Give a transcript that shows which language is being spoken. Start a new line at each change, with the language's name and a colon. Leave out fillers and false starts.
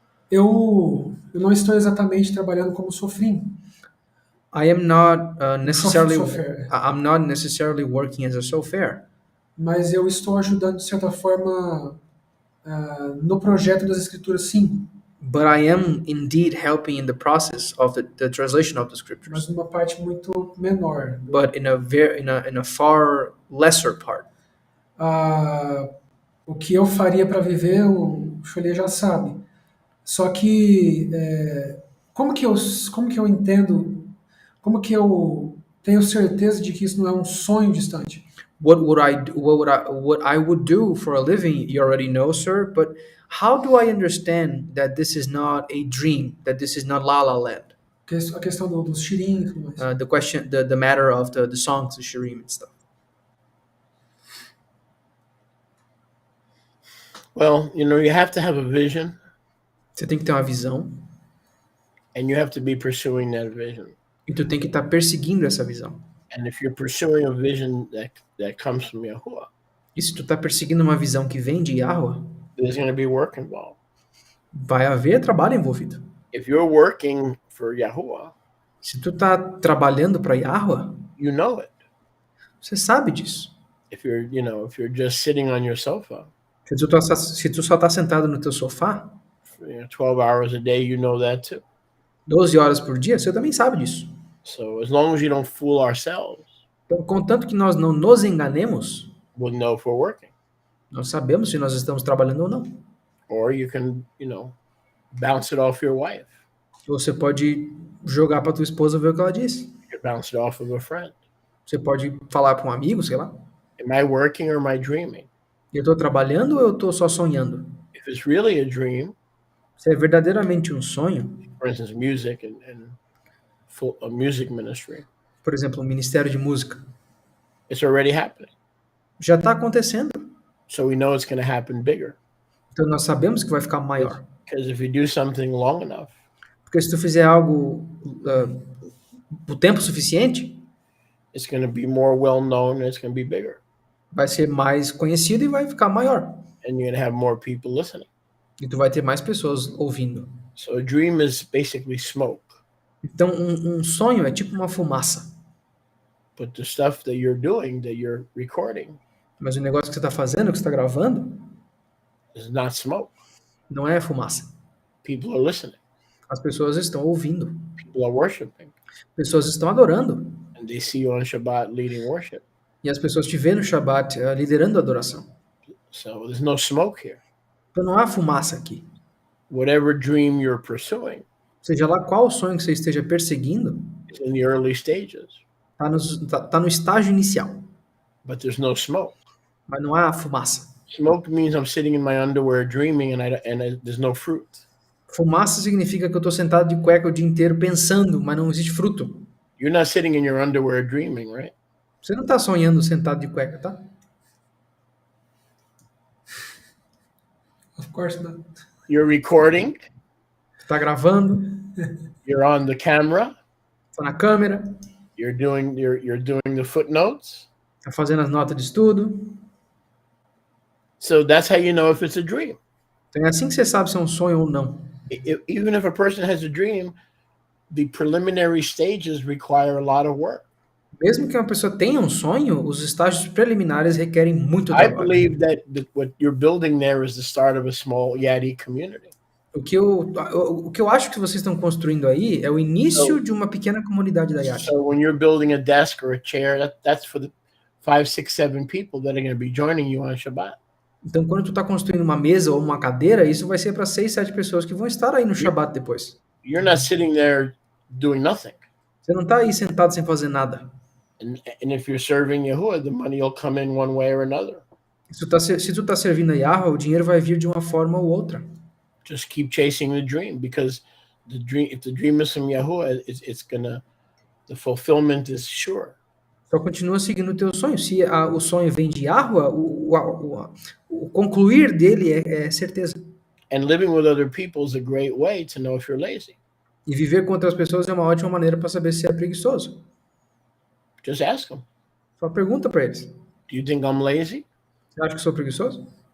Portuguese: Eu não estou exatamente trabalhando como sofrim.
English: I am not necessarily Software. I'm not necessarily working as a software,
Portuguese: Mas eu estou ajudando, de certa forma, no projeto das escrituras, sim.
English: but I am indeed helping in the process of the translation of the
Portuguese: Mas
English: scriptures,
Portuguese: numa parte muito menor.
English: but in a far lesser part.
Portuguese: O que eu faria para viver, o Cholê já sabe. Só que como que eu entendo, como que eu tenho certeza de que isso não é um sonho distante?
English: What I would do for a living, you already know, sir, but how do I understand that this is not a dream, that this is not La La Land?
Portuguese: A questão dos shirim e tudo mais.
English: The question, the matter of the songs, the shirim and stuff. Well, you have to have a vision,
Portuguese: Você tem que ter uma visão
English: and you have to be pursuing that vision.
Portuguese: e tu tem que estar perseguindo essa visão.
English: And if you're pursuing a vision that comes from Yahuwah,
Portuguese: E se tu tá perseguindo uma visão que vem de Yahweh,
English: there's going to be work involved.
Portuguese: vai haver trabalho envolvido.
English: If you're working for Yahuwah,
Portuguese: Se tu tá trabalhando para Yahweh,
English: you know it.
Portuguese: você sabe disso.
English: If you're just sitting on your sofa,
Portuguese: Se tu só tá sentado no teu sofá,
English: 12 hours a day, you know that too.
Portuguese: 12 horas por dia, você também sabe disso.
English: So as long as you don't fool ourselves,
Portuguese: Então, contanto que nós não nos enganemos,
English: we'll know if we're working.
Portuguese: nós sabemos se nós estamos trabalhando ou não.
English: Or you can, bounce it off your wife.
Portuguese: Ou você pode jogar para tua esposa ver o que ela diz.
English: You can bounce it off of a friend.
Portuguese: Você pode falar para um amigo, sei lá.
English: Am I working or am I dreaming?
Portuguese: Eu tô trabalhando ou eu tô só sonhando?
English: If it's really a dream,
Portuguese: Se é verdadeiramente um sonho,
English: for instance, music and a music ministry,
Portuguese: por exemplo, um ministério de música,
English: it's already happening.
Portuguese: já está acontecendo.
English: So we know it's going to happen bigger.
Portuguese: Então nós sabemos que vai ficar maior.
English: Because if you do something long enough,
Portuguese: Porque se tu fizer algo o tempo suficiente,
English: it's going to be more well known and it's going to be bigger.
Portuguese: vai ser mais conhecido e vai ficar maior.
English: And you're going to have more people listening.
Portuguese: E tu vai ter mais pessoas ouvindo.
English: So a dream is basically smoke.
Portuguese: Então um sonho é tipo uma fumaça.
English: But the stuff that you're doing, that you're recording,
Portuguese: Mas o negócio que você está fazendo, que você está gravando,
English: is not smoke.
Portuguese: não é fumaça.
English: People are listening.
Portuguese: As pessoas estão ouvindo.
English: People are worshiping.
Portuguese: Pessoas estão adorando.
English: And they see you on Shabbat leading worship.
Portuguese: E as pessoas te veem no Shabbat liderando a adoração.
English: So there's no smoke here.
Portuguese: Então não há fumaça aqui.
English: Whatever dream you're pursuing
Portuguese: Seja lá qual sonho que você esteja perseguindo,
English: is in the early stages,
Portuguese: tá no estágio inicial.
English: but there's no smoke.
Portuguese: Mas não há fumaça.
English: Smoke means I'm sitting in my underwear dreaming and there's no fruit.
Portuguese: Fumaça significa que eu estou sentado de cueca o dia inteiro pensando, mas não existe fruto.
English: You're not sitting in your underwear dreaming, right?
Portuguese: Você não está sonhando sentado de cueca, tá?
English: Of course not. You're recording,
Portuguese: Está gravando,
English: you're on the camera,
Portuguese: está na câmera,
English: you're doing the footnotes.
Portuguese: está fazendo as notas de estudo.
English: So that's how you know if it's a dream.
Portuguese: Então é assim que você sabe se é um sonho ou não.
English: Even if a person has a dream, the preliminary stages require a lot of work.
Portuguese: Mesmo que uma pessoa tenha um sonho, os estágios preliminares requerem muito
English: I
Portuguese: trabalho.
English: believe that what you're building there is the start of a small Yadi community.
Portuguese: O que eu acho que vocês estão construindo aí é o início de uma pequena comunidade da Yati.
English: So when you're building a desk or a chair, that's for 5, 6, 7 people that are going to be joining you on Shabbat.
Portuguese: Então, quando tu está construindo uma mesa ou uma cadeira, isso vai ser para 6, 7 pessoas que vão estar aí no Shabat depois.
English: You're not sitting there doing nothing.
Portuguese: Você não está aí sentado sem fazer nada.
English: And if you're serving Yahuwah, the money will come in one way or another.
Portuguese: Se tu tá servindo a Yahweh, o dinheiro vai vir de uma forma ou outra.
English: Just keep chasing the dream, because if the dream is from Yahuwah, the fulfillment is sure.
Portuguese: Só continua seguindo o teu sonho. Se o sonho vem de Yahweh, o concluir dele é certeza.
English: And living with other people is a great way to know if you're lazy.
Portuguese: E viver com outras pessoas é uma ótima maneira para saber se é preguiçoso.
English: Just ask them.
Portuguese: Só pergunta para eles.
English: Do you think I'm lazy?
Portuguese: Você acha que eu sou preguiçoso?